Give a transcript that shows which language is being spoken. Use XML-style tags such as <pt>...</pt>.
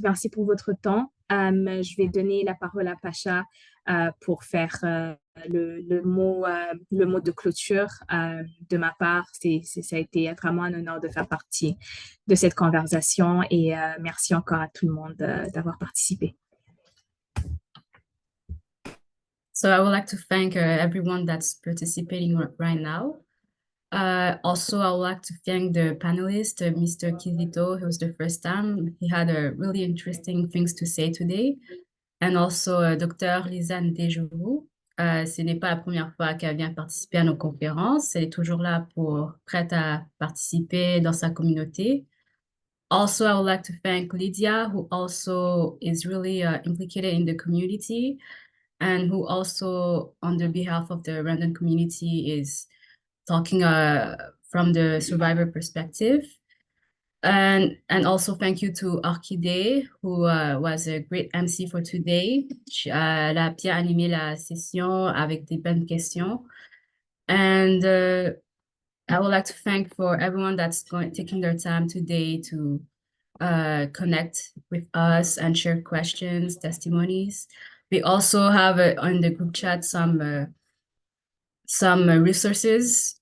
<fr>Merci pour votre temps. Je vais donner la parole à Pacha pour faire le mot de clôture de ma part. Ça a été vraiment un honneur de faire partie de cette conversation et merci encore à tout le monde d'avoir participé.</fr> <en>So I would like to thank everyone that's participating right now. Also, I would like to thank the panelist, Mr. Kizito. It was the first time. He had really interesting things to say today. And also, Dr. Lydia Ndejuru.</en> <fr>Ce n'est pas la première fois qu'elle vient participer à nos conférences. Elle est toujours là prête à participer dans sa communauté.</fr> <en>Also, I would like to thank Lydia, who also is really implicated in the community and who also, on the behalf of the Rwandan community, is talking from the survivor perspective. And also thank you to Orchidée, who was a great MC for today.</en> <fr>Elle a bien animé la session avec des bonnes questions.</fr> <en>And I would like to thank for everyone that's taking their time today to connect with us and share questions, testimonies. We also have on the group chat some resources.</en>